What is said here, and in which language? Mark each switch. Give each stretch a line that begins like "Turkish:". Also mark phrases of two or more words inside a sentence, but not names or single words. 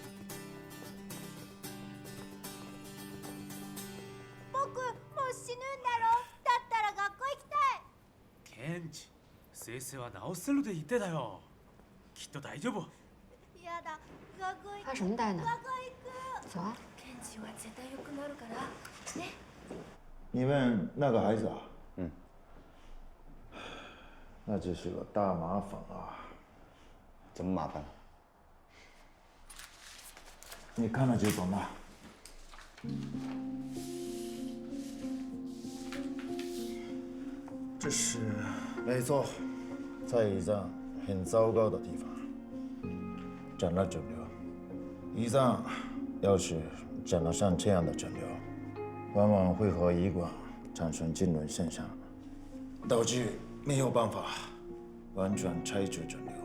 Japanese: 僕もう死ぬんだ先生は治せるって言ってたよ。きっと大丈夫。やだ、学校行く。
Chinese: 发什么呆呢？
Japanese: 学校行く。
Chinese: 走啊！
Japanese: ケンジは絶対良くなるからね。
Chinese: 你们那个孩子啊，嗯，那这是个大麻烦啊！怎么麻烦了？你看了就懂了。这是，没错，在胰脏很糟糕的地方长了肿瘤。胰脏要是长了像这样的肿瘤，往往会和胰管产生痉挛现象，导致没有办法完全拆除肿瘤。